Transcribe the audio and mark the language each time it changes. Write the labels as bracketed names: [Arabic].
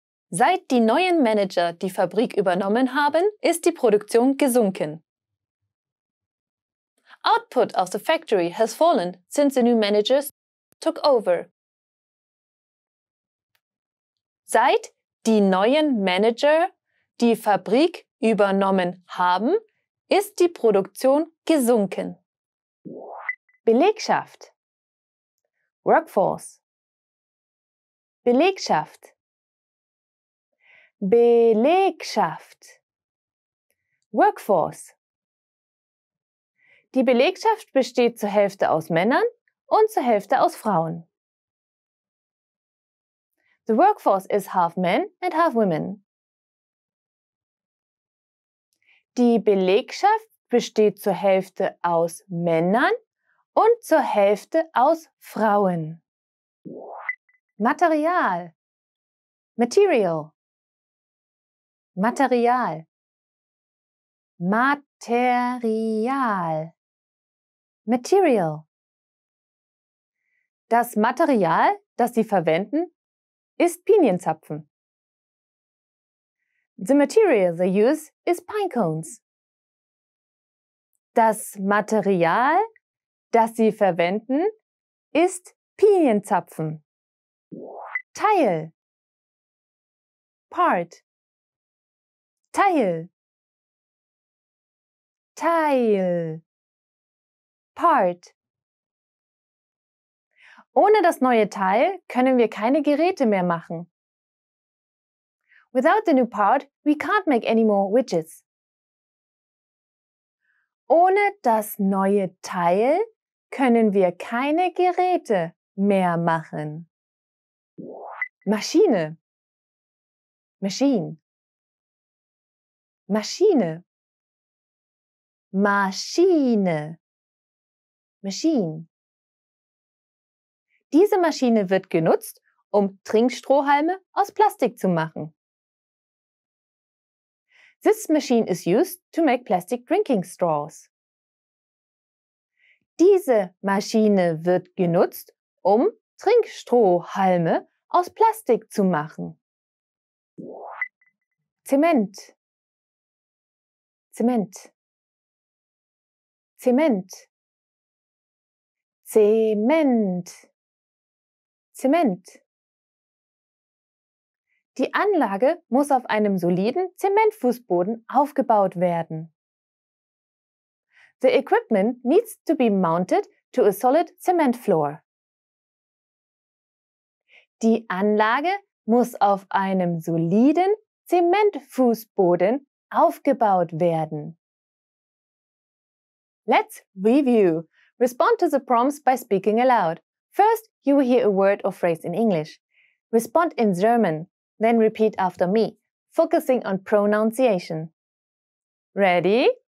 [German] Seit die neuen Manager die Fabrik übernommen haben, ist die Produktion gesunken. [English] Output of the factory has fallen since the new managers took over. [German] Seit die neuen Manager die Fabrik übernommen haben, ist die Produktion gesunken. Belegschaft. Workforce. Belegschaft. Belegschaft. Workforce. Die Belegschaft besteht zur Hälfte aus Männern und zur Hälfte aus Frauen. [English] The workforce is half men and half women. [German] Die Belegschaft besteht zur Hälfte aus Männern und zur Hälfte aus Frauen. Material. Material. Material. Material. Material. Das Material, das Sie verwenden, ist Pinienzapfen. [English] The material they use is pine cones. [German] Das Material, das Sie verwenden, ist Pinienzapfen. Teil. Part. Teil. Teil. Part. Ohne das neue Teil können wir keine Geräte mehr machen. [English] Without the new part, we can't make any more widgets. [German] Ohne das neue Teil können wir keine Geräte mehr machen. Maschine. Machine. Maschine. Maschine. Machine. Diese Maschine wird genutzt, um Trinkstrohhalme aus Plastik zu machen. [English] This machine is used to make plastic drinking straws. [German] Diese Maschine wird genutzt, um Trinkstrohhalme aus Plastik zu machen. Zement. Zement. Zement. Zement. Zement. Die Anlage muss auf einem soliden Zementfußboden aufgebaut werden. [English] The equipment needs to be mounted to a solid cement floor. [German] Die Anlage muss auf einem soliden Zementfußboden aufgebaut werden. [English] Let's review. Respond to the prompts by speaking aloud. First, you will hear a word or phrase in English. Respond in German, then repeat after me, focusing on pronunciation. Ready?